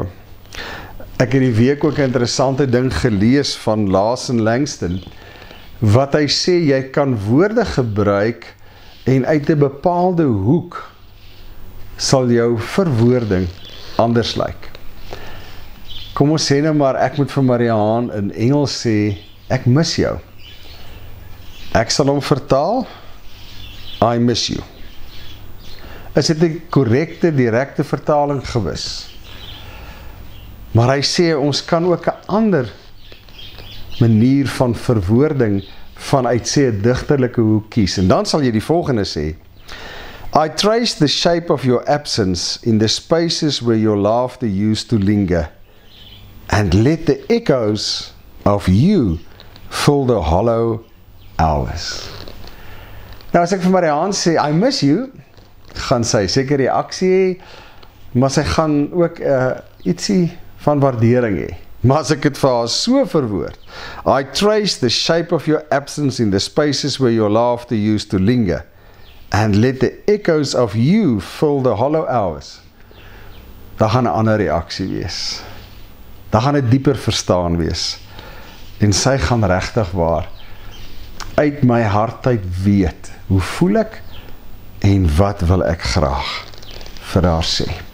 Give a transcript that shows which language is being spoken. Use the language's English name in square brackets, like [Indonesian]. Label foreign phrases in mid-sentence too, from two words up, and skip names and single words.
[Afrikaans] Ek het die week ook 'n interessante ding gelees van Lawson Langston, wat hy sê, jy kan woorde gebruik en uit 'n bepaalde hoek sal jou verwoording anders lyk. Kom ons sê nou maar, ek moet vir Mariaan in Engels sê, ek mis jou. Ek sal hom vertaal, [English] I miss you. [Afrikaans] Is dit 'n korrekte, direkte vertaling gewis? Maar hy sê, ons kan ook 'n ander manier van verwoording vanuit sê 'n digterlike hoek kies. En dan sal jy die volgende sê: [English] I trace the shape of your absence in the spaces where your laughter used to linger, and let the echoes of you fill the hollow hours. [Afrikaans] Nou as ek vir Mariaan sê, [English] I miss you, [Afrikaans] gaan sy seker reaksie hê, maar sy gaan ook ietsie van waardering hê. Maar as ek het vir haar so verwoord, [English] I trace the shape of your absence in the spaces where your laughter used to linger, and let the echoes of you fill the hollow hours, [Afrikaans] dan gaan 'n ander reaksie wees. Dan gaan 'n dieper verstaan wees. En sy gaan regtig waar uit my hart uit weet, hoe voel ek en wat wil ek graag vir haar sê.